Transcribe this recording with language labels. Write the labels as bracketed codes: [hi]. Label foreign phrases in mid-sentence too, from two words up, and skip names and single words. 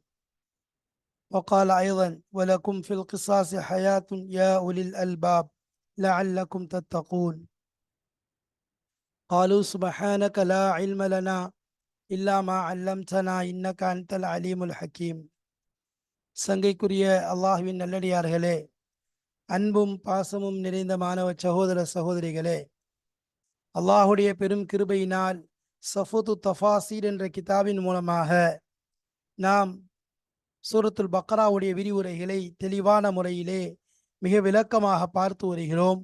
[ar] وقال أيضا: ولكم في القصاص حياة يا أولي الألباب لعلكم تتقون. قالوا سبحانك لا علم لنا إلا ما علمتنا إنك أنت العليم الحكيم. [ta] சங்கைக்குரிய அல்லாஹ்வின் நல்லடியார்களே, அன்பும் பாசமும் நிறைந்த மாணவ சகோதர சகோதரிகளே, அல்லாஹுடைய பெரும் கிருபையினால் சஃபுத்து தஃபாசீர் என்ற கிதாபின் மூலமாக நாம் சூரத்துல் பக்ராவுடைய விரிவுரைகளை தெளிவான முறையிலே மிக விளக்கமாக பார்த்து வருகிறோம்.